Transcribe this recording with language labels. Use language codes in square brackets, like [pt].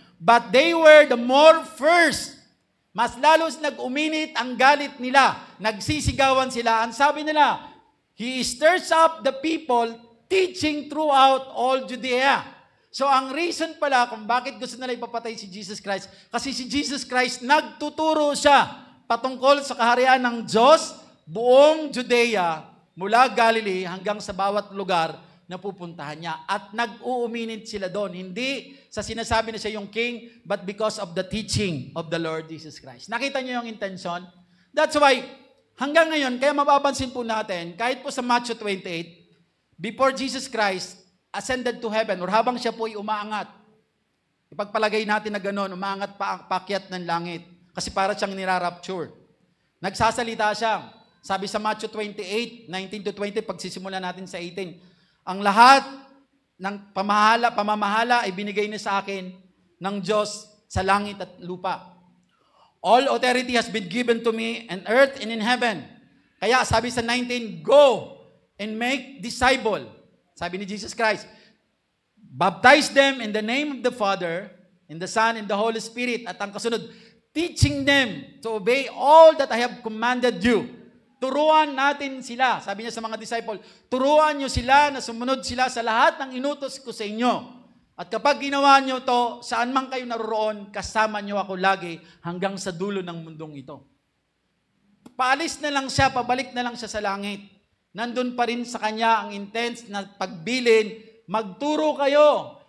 [en] But they were the more first. [tl] Mas lalos nag-uminit ang galit nila. Nagsisigawan sila. Ang sabi nila, [en] he stirs up the people teaching throughout all Judea. [tl] So ang reason pala kung bakit gusto nila ipapatay si Jesus Christ, kasi si Jesus Christ nagtuturo siya patungkol sa kaharian ng Diyos, buong Judea, mula Galilee hanggang sa bawat lugar na pupuntahan niya. At nag-uuminit sila doon. Hindi sa sinasabi na siya yung king, [en] but because of the teaching of the Lord Jesus Christ. [tl] Nakita niyo yung intention? [en] That's why, [tl] hanggang ngayon, kaya mapapansin po natin, kahit po sa Matthew 28, [en] before Jesus Christ ascended to heaven, [tl] or habang siya po ay umaangat, ipagpalagay natin na gano'n, umaangat paakyat ng langit, kasi para siyang nirarapture. Nagsasalita siya. Sabi sa Matthew 28, 19-20, pagsisimula natin sa 18, ang lahat ng pamamahala ay binigay niya sa akin ng Diyos sa langit at lupa. [en] All authority has been given to me in earth and in heaven. [tl] Kaya sabi sa 19, [en] go and make disciple. [tl] Sabi ni [en] Jesus Christ, baptize them in the name of the Father, in the Son, and the Holy Spirit. [tl] At ang kasunod, [en] teaching them to obey all that I have commanded you. [tl] Turuan natin sila. Sabi niya sa mga disciple, turuan niyo sila na sumunod sila sa lahat ng inutos ko sa inyo. At kapag ginawa niyo to, saan man kayo naroroon, kasama niyo ako lagi hanggang sa dulo ng mundong ito. Paalis na lang siya, pabalik na lang siya sa langit. Nandun pa rin sa kanya ang intense na pagbilin, magturo kayo.